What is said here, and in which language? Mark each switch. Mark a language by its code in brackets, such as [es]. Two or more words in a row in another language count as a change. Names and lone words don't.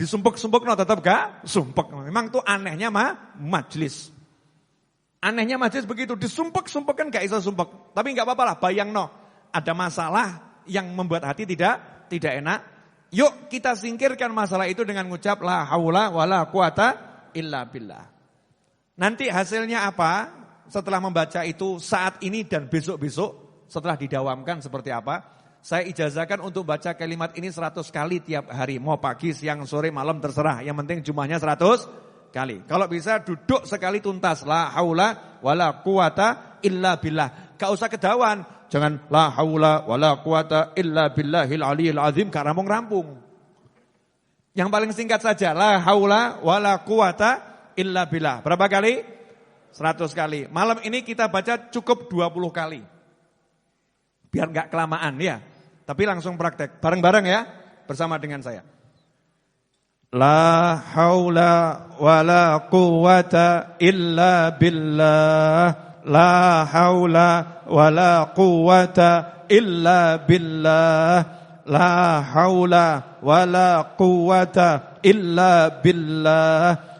[id] Disumpek-sumpek no tetap gak sumpek. Memang tuh anehnya majlis. Anehnya majlis begitu. Disumpek-sumpek kan gak bisa sumpek. Tapi gak apa-apa lah, bayang no. Ada masalah yang membuat hati tidak enak. Yuk kita singkirkan masalah itu dengan mengucap [ar] لا حول ولا قوة إلا بالله. [id] Nanti hasilnya apa? Setelah membaca itu saat ini dan besok-besok setelah didawamkan seperti apa? Saya ijazahkan untuk baca kalimat ini 100 kali tiap hari. Mau pagi, siang, sore, malam terserah. Yang penting jumlahnya 100 kali. Kalau bisa duduk sekali tuntas. [ar] لا حول ولا قوة إلا بالله. [id] Gak usah kedawan. [ar] Jangan لا حول ولا قوة إلا بالله العلي العظيم. [id] Karena mau ngerampung. Yang paling singkat saja. [ar] لا حول ولا قوة إلا بالله. [id] Berapa kali? 100 kali. Malam ini kita baca cukup 20 kali. Biar gak kelamaan ya. Tapi langsung praktek. Bareng-bareng ya. Bersama dengan saya. [ar] لا حول ولا قوة إلا بالله. لا حول ولا قوة إلا بالله. لا حول ولا قوة إلا بالله.